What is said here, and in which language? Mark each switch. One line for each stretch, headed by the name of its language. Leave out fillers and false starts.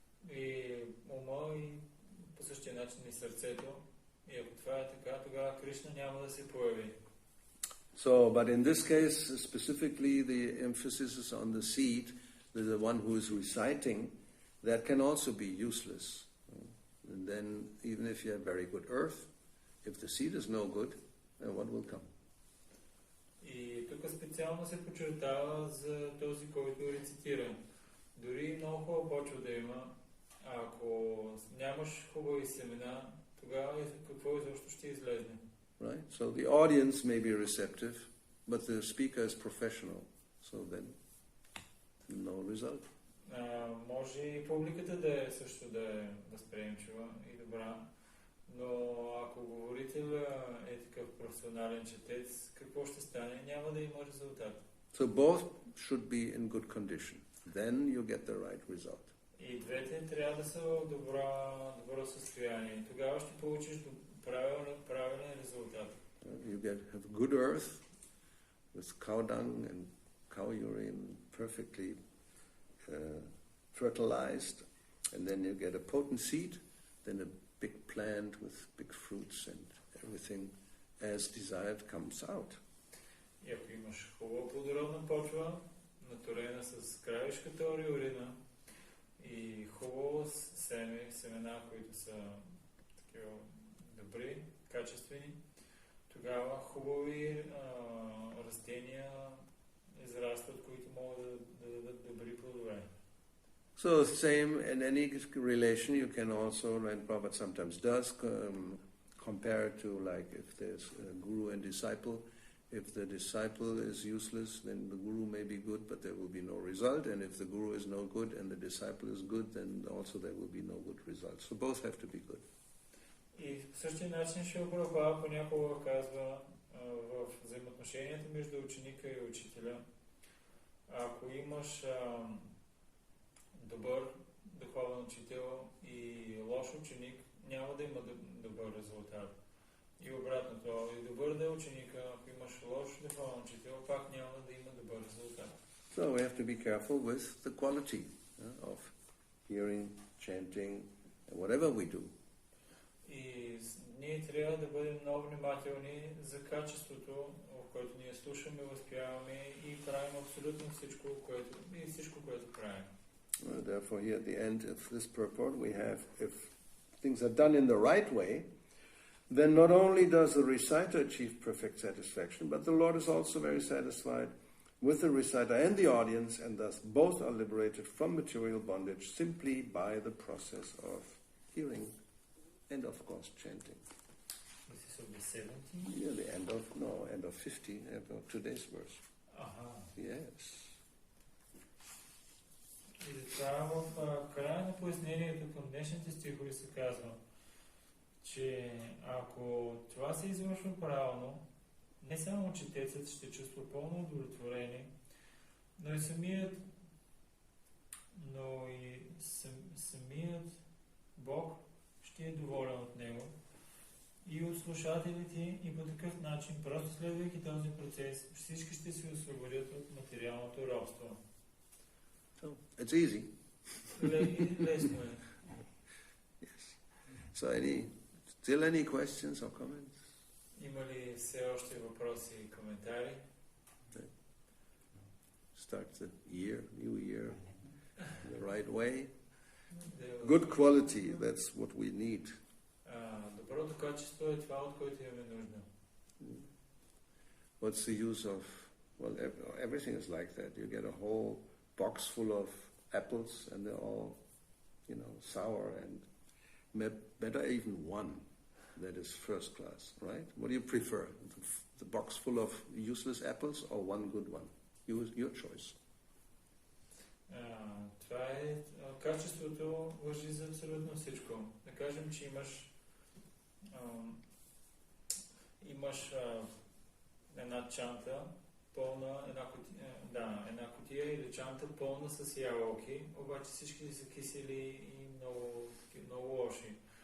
Bulgarian: И ума и по същия начин и сърцето. И ако това е така, тогава Кришна няма да се появи.
English: So, but in this case, specifically, the emphasis is on the seed, the one who is reciting. That can also be useless. And then, even if you have very good earth, if the seed is no good, then what will come?
Bulgarian: И тук специално се подчертава за този, който рецитира. Дори много хубава почва да има, Ако нямаш хубави семена, тогава какво изобщо ще излезне?
English: Right? So the audience may be receptive, but the speaker is professional. So then, no result.
Bulgarian: Може и публиката да е също да е възприемчива и добра, но ако говорителя е такъв професионален четец, какво ще стане? Няма да има резултат.
English: So both should be in good condition. Then you get the right result.
Bulgarian: И двете трябва да са в добро състояние. Тогава ще получиш правилен резултат.
English: You have good earth with cow dung and cow urine perfectly fertilized, and then you get a potent seed, then a big plant with big fruits and everything as desired comes out.
Bulgarian: И ако имаш хубава плодородна почва, наторена с краешката урина и хубаво семена, които са такива добри, качествени, тогава хубави растения израстват, които могат да дадат добри плодове.
English: So same in any relation, you can also, and Prabhupada sometimes does, compare it to like if there's a guru and disciple. If the disciple is useless, then the guru may be good, but there will be no result. And if the guru is no good and the disciple is good, then also there will be no good result. So both have to be good.
Bulgarian: И в същия начин Шрила Прабхупада понякога казва в взаимоотношенията между ученика и учителя, ако имаш добър духовен учител и лош ученик, няма да има добър резултат. И обратното, и добър да е ученика, ако имаш лош духовен учител, пак няма да има добър резултат.
English: So we have to be careful with the quality of hearing, chanting, and whatever we do.
Bulgarian: И ние трябва да бъдем много внимателни за качеството, в което ние слушаме, възпяваме и правим абсолютно всичко, което правим.
English: Therefore, here at the end of this purport, we have, if things are done in the right way, then not only does the reciter achieve perfect satisfaction, but the Lord is also very satisfied with the reciter and the audience, and thus both are liberated from material bondage simply by the process of hearing and, of course, chanting. This is of the 70? Yeah, the end of 50, of today's verse. Yes.
Bulgarian: И затова в края на пояснението към днешните стихове се казва, че ако това се извършва правилно, не само четецът ще чувства пълно удовлетворение, но и самият Бог ще е доволен от него и от слушателите, и по такъв начин, просто следвайки този процес, всички ще се освободят от материалното робство.
English: So, it's easy.
Bulgarian: Лесно е.
English: Yes. So still any questions or comments?
Bulgarian: Има ли все още въпроси и коментари?
English: Start the new year, the right way. Good quality, that's what we need.
Bulgarian: Доброто качество е това, от което имаме нужда.
English: What's the use of, well, everything is like that. You get a whole box full of apples and they're all, sour, and better even one that is first class, right? What do you prefer? The box full of useless apples or one good one? Your choice.
Bulgarian: Това е качеството, важи за абсолютно всичко. Да кажем, че имаш една чанта пълна, една кутия или чанта пълна с ябълки, обаче всички са кисели и много лоши.